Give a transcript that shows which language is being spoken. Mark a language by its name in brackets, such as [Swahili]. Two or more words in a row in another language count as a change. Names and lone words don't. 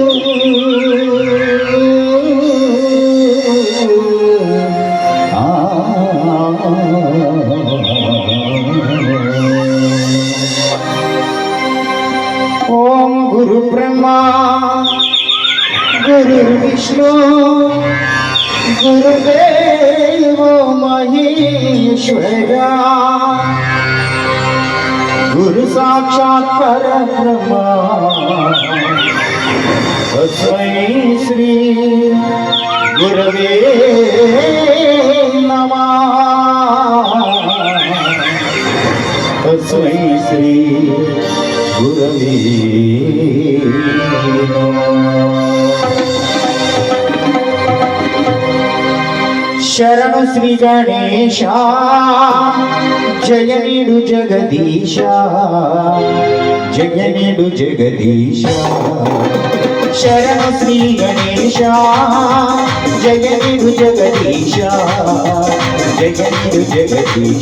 [Sanskrit] ಓಂ ಗುರು ಬ್ರಹ್ಮ ಗುರು ವಿಷ್ಣು ಗುರುದೇವ ಮಹೇಶ್ವರ गुरु साक्षात् परब्रह्म तस्मै श्री गुरवे नमः. तस्मै श्री गुरवे नमः. [Kannada] ಶರಣು ಶ್ರೀ ಗಣೇಶ ಜಯ ನೀಡು ಜಗದೀಶ, ಜಯ ನೀಡು ಜಗದೀಶ. ಶರಣು ಶ್ರೀ ಗಣೇಶ ಜಯ ನೀಡು ಜಗದೀಶ, ಜಯ ನೀಡು ಜಗದೀಶ.